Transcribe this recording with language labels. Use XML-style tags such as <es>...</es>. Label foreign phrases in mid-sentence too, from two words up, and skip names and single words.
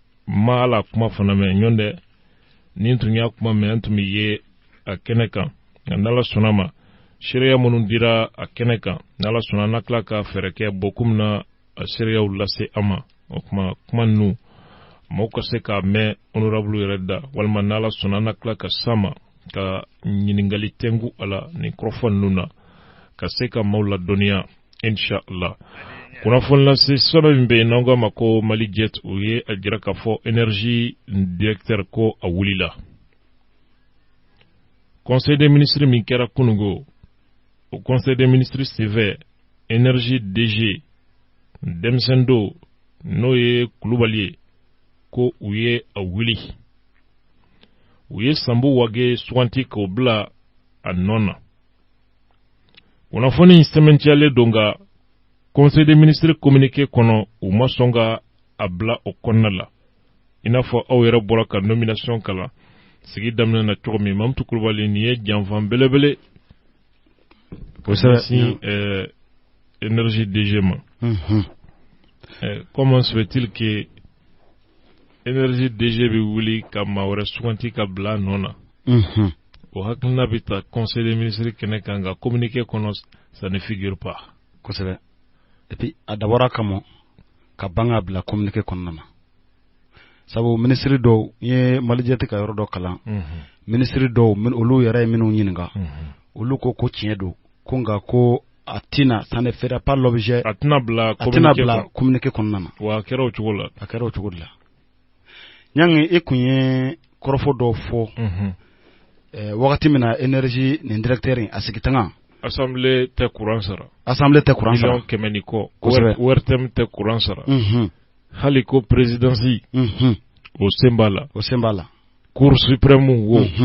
<bm>ma ala kuma fana mɛ ɲɔndɛ ni tun y'a kuma mɛ an tun bɛ ye a kɛnɛ kan nka n'ala sɔnna ma seereya minnu dira a kɛnɛ kan n'ala sɔnna na tila ka fɛɛrɛ kɛ bɔ komi na a seereyaw lase an ma o kuma ninnu mɔgɔw ka se k'a mɛn honorable yɛrɛ da walima n'ala sɔnna na tila ka s'a ma ka ɲininkali tɛngu a la nin kɔrɔfɔ ninnu na ka se ka maaw ladɔnniya inshallah. Kunnafoni lase sɔrɔ min bɛ yen n'an k'a ma ko Mali Jet o ye a jira k'a fɔ</bm> <fr>énergie directeur</fr> <bm>ko a wulila.</bm> <fr>Conseil des ministres</fr> <bm>min kɛra kunungo o</bm> <fr>conseil des ministres sévère énergie DG</fr> <bm>denmisɛn dɔ n'o ye Kulubali ye ko u ye a wuli u ye Sambu Wage suganti k'o bila a nɔ na. Kunnafoni sɛmɛntiyalen don nka</bm> <fr>conseil des ministres communiqué</fr> <bm>kɔnɔ u ma sɔn ka a bila o kɔnɔna la i n'a fɔ aw yɛrɛ bɔra ka nomination kalan sigi daminɛ na cogo min Mamutu Kulubali nin ye janfan belebele kosɛbɛ</bm> <fr>énergie DG</fr> <bm>ma.</bm> <fr>Comment se fait-il que énergie DG</fr> <bm>bɛ wuli ka maa wɛrɛ suganti ka bila a nɔ na o hakilina bɛ ta</bm> <fr>conseil des ministres</fr> <bm>kɛnɛ kan nka communiqué kɔnɔ</bm> <fr>ça ne figure pas</fr> <bm>kosɛbɛ.</bm> <fr>Et puis</fr> <bm>a dabɔra kama ka ban ka bila communiqué kɔnɔna na sabu ministre dɔw ye Mali Jet ka yɔrɔ dɔ kalan ministre dɔw olu yɛrɛ ye minnu ɲininka olu ko tiɲɛ don ko nka ko a tina</bm> <fr>ça ne fera pas l'objet</fr> <bm>a tina bila communiqué kɔnɔna na wa a kɛra o cogo la ɲangi e kun ye kɔrɔfɔ dɔw fɔ wagati min na énergie nin directeur a sigi tanga Assemblée tɛ courant sara million kɛmɛ ni kɔ ORTM tɛ courant sara hali ko présidence o sen b'a la</bm> <fr>cour suprême</fr> <bm>wo</bm>